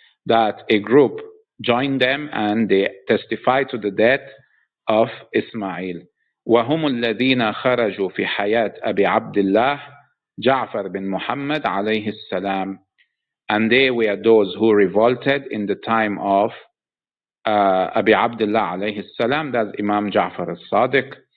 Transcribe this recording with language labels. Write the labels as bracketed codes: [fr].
[en] That a group joined them and they testified to the death of Ismail. [ar] وهم الذين خرجوا في حياة أبي عبد الله جعفر بن محمد عليه السلام. [en] And they were those who revolted in the time of Abi Abdullah alayhi salam, that's Imam Ja'far al-Sadiq.